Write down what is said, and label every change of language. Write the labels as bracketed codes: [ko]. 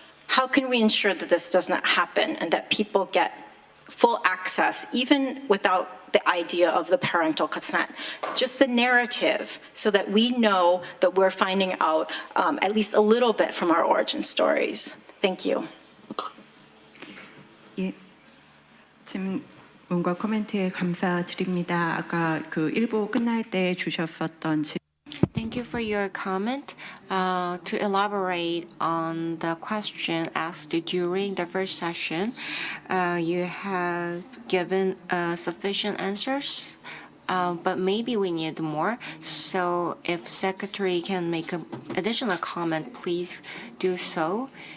[en] How can we ensure that this does not happen and that people get full access, even without the idea of the parental consent, just the narrative, so that we know that we're finding out at least a little bit from our origin stories. Thank you. [ko] 예, 질문과 코멘트에 감사드립니다. 아까 그 1부 끝날 때 주셨었던 [en] Thank you for your comment. To elaborate on the question asked during the first session, you have given sufficient answers, but maybe we need more. So if Secretary can make an additional comment, please do so.